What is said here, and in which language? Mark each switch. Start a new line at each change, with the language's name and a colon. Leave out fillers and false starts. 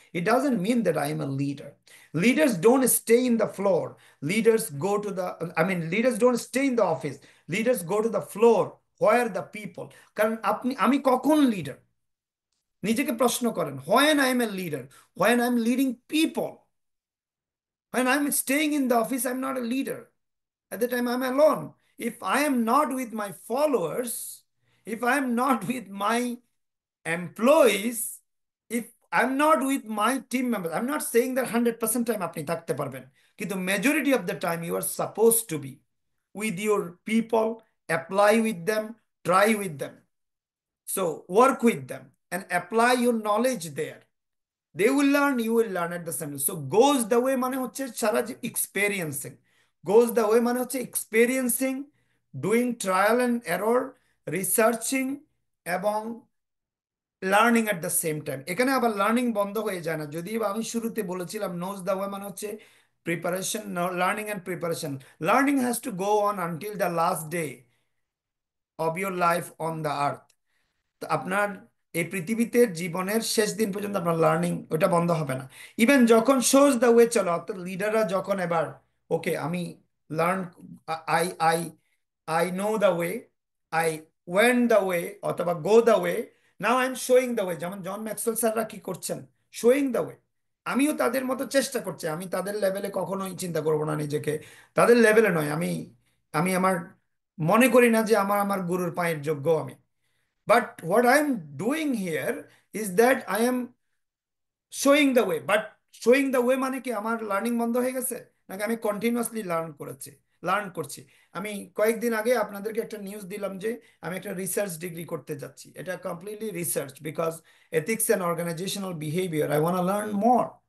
English: It doesn't mean that I am a leader. Leaders don't stay in the floor, leaders go to the, I mean leaders don't stay in the office, leaders go to the floor where the people.
Bangla: কারণ আমি কখন leader, নিজেকে প্রশ্ন করেন,
English: When I am a leader, when I am leading people. When I'm staying in the office, I'm not a leader. At the time, I'm alone. If I am not with my followers, if I am not with my employees, if I'm not with my team members, I'm not saying that 100% time
Bangla: আপনি থাকতে পারবেন, কিন্তু
English: majority of the time you are supposed to be with your people, apply with them, try with them. So work with them and apply your knowledge there. They will learn, you will learn at the same time. So goes the way
Bangla: মানে হচ্ছে সারা যে
English: experiencing, goes the way
Bangla: মানে হচ্ছে
English: experiencing, doing trial and error, researching এবং learning at the same time.
Bangla: এখানে আবার learning বন্ধ হয়ে যায় না, যদিও আমি শুরুতে বলেছিলাম
English: knows the way
Bangla: মানে হচ্ছে preparation,
English: Learning and preparation. Learning has to go on until the last day of your life on the earth.
Bangla: তো আপনার এই পৃথিবীতে জীবনের শেষ দিন পর্যন্ত আপনার লার্নিং ওটা বন্ধ হবে না।
English: even যখন shows the way চলো,
Bangla: অর্থাৎ লিডাররা যখন এবার ওকে আমি learn,
English: I I I know the way, I went the way অথবা go the way, now I am showing the way.
Bangla: যেমন জন ম্যাক্সওয়েল স্যাররা কি করছেন,
English: Showing the way.
Bangla: আমিও তাদের মতো চেষ্টা করছি, আমি তাদের লেভেলে কখনোই চিন্তা করবো না নিজেকে, তাদের লেভেলে নয়। আমি আমি আমার মনে করি না যে আমার আমার গুরুর পায়ের যোগ্য আমি।
English: But what I am doing here is that I am showing the way. But showing the way
Bangla: মানে কি আমার লার্নিং বন্ধ হয়ে গেছে, নাকি আমি কন্টিনিউয়াসলি লার্ন করছি। আমি কয়েকদিন আগে আপনাদেরকে একটা নিউজ দিলাম যে আমি একটা রিসার্চ ডিগ্রি করতে যাচ্ছি। এটা completely research,
English: Because ethics and organisational behaviour I want learn more.